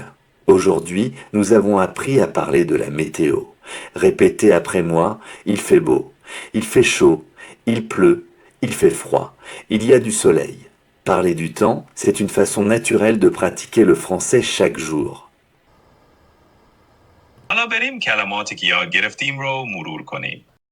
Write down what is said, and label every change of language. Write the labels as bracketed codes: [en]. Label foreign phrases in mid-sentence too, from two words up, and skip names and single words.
[fr] Aujourd'hui, nous avons appris à parler de la météo. Répétez après moi « Il fait beau ». Il fait chaud. Il pleut. Il fait froid. Il y a du soleil. Parler du temps, c'est une façon naturelle de pratiquer le français chaque jour. [fa] حالا بریم کلماتی که یاد گرفتیم رو مرور کنیم.